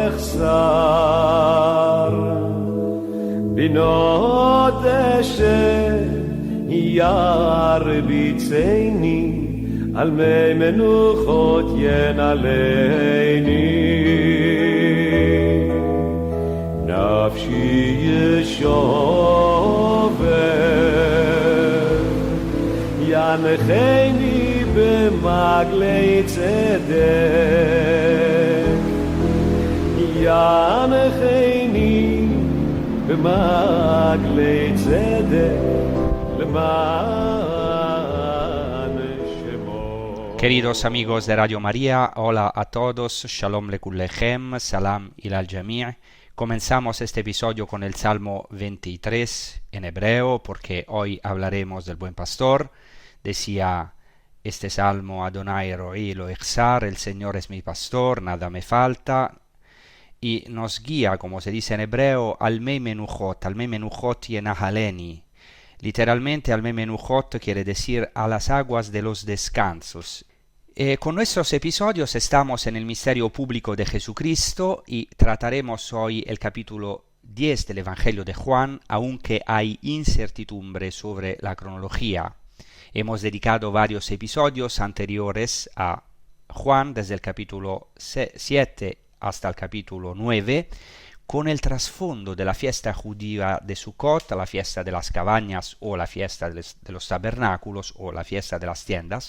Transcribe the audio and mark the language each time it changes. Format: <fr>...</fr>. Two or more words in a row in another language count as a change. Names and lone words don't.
<he>אחסר בנאות דשא ירביצני על מי מנוחות ינהלני נפשי ישובב ינחני במגלי צדק ינחני במגלי צדק למען שמו.</he> <es>Queridos amigos de Radio María, hola a todos,</es> <he>שלום לכולכם,</he> <ar>سلام إلى الجميع'.</ar> <es>Comenzamos este episodio con el Salmo 23 en hebreo porque hoy hablaremos del Buen Pastor. Decía este salmo:</es> <he>אדוני רועי לא אחסר,</he> <es>el Señor es mi pastor, nada me falta, y nos guía, como se dice en hebreo,</es> <he>על מי מנוחות ינהלני.</he> <es>Literalmente,</es> <he>על מי מנוחות</he> <es>quiere decir a las aguas de los descansos. Con nuestros episodios estamos en el misterio público de Jesucristo y trataremos hoy el capítulo 10 del Evangelio de Juan, aunque hay incertidumbre sobre la cronología. Hemos dedicado varios episodios anteriores a Juan, desde el capítulo 7 hasta el capítulo 9, con el trasfondo de la fiesta judía de Sukkot, la fiesta de las cabañas o la fiesta de los tabernáculos o la fiesta de las tiendas.</es>